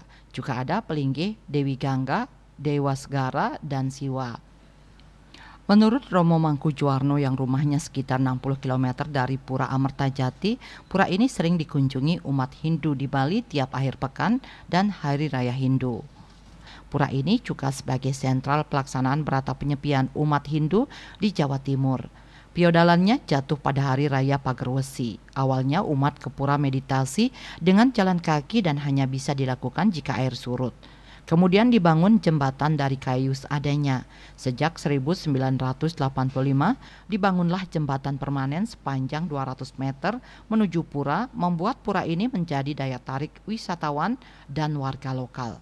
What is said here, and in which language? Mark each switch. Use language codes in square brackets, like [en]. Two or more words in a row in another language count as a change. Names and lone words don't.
[id] Juga ada pelinggih Dewi Gangga, Dewa Segara, dan Siwa. Menurut Romo Mangkujuwarno yang rumahnya sekitar 60 km dari Pura Amertajati, pura ini sering dikunjungi umat Hindu di Bali tiap akhir pekan dan Hari Raya Hindu. Pura ini juga sebagai sentral pelaksanaan berata penyepian umat Hindu di Jawa Timur. Piodalannya jatuh pada Hari Raya Pagerwesi. Awalnya umat ke pura meditasi dengan jalan kaki dan hanya bisa dilakukan jika air surut. Kemudian dibangun jembatan dari kayu seadanya. Sejak 1985 dibangunlah jembatan permanen sepanjang 200 meter menuju pura, membuat pura ini menjadi daya tarik wisatawan dan warga lokal.